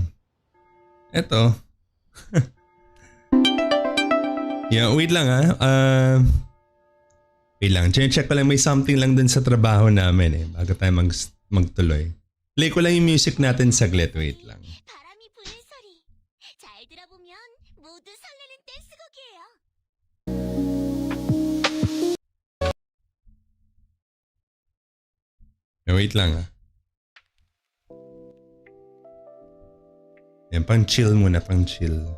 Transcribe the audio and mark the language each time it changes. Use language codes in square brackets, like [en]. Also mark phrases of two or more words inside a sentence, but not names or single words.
[tl] Ito. [en] Yeah, wait [tl] lang ha. Wait lang, check ko lang, may something lang dun sa trabaho namin eh. Bago tayo magtuloy. Play ko lang yung music natin saglit, wait lang. [ko] 바람이 부는 소리. 잘 들어보면 모두 설레는 댄스곡이에요. [tl] Wait lang ha. Yan, pang chill muna, pang chill.